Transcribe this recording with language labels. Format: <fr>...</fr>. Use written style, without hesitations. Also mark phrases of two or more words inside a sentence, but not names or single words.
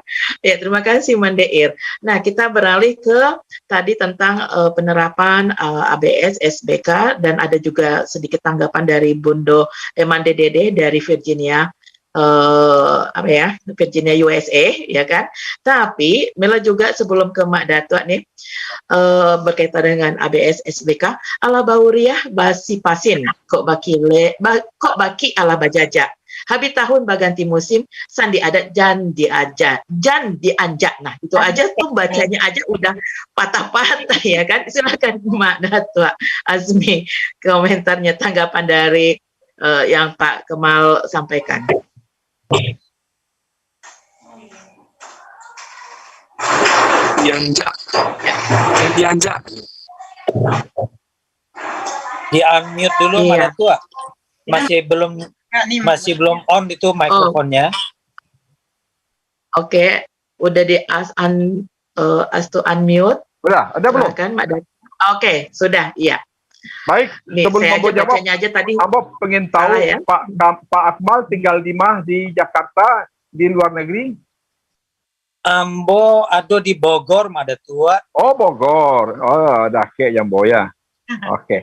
<id>Ya, terima kasih Mandeir. Nah, kita beralih ke tadi tentang penerapan ABS, SBK, dan ada juga sedikit tanggapan dari Bundo Mande Dede dari Virginia, Virginia USA ya kan. Tapi Mela juga sebelum ke Mak Datuk nih berkaitan dengan ABS SBK</id> <min>ala bauriah basi pasin kok baki ala bajaja. Habis tahun baganti musim sandi adat jan dianjak.</min> <id>Nah, itu aja tuh bacanya aja udah patah-patah ya kan. Silakan Mak Datuk Azmi komentarnya, tanggapan dari yang Pak Kemal sampaikan.</id> <min>Dianjak.</min> <id>Di unmute dulu Iya. Mak Datuk. Masih belum on itu mikrofonnya. Oke, udah di</id> <en>ask to unmute.</en> <id>Udah, ada belum? Silakan Mak Datuk. Oke, sudah, iya. Baik, Nih, sebelum saya Ambo aja jawab, bacanya aja tadi. Ambo pengen tahu Salah ya? Pak Akmal tinggal di mana, di Jakarta, di luar negeri? Ambo ada di Bogor Mak Datuk. Oh, Bogor. Oh, dah ke yang boya. Oke.</id>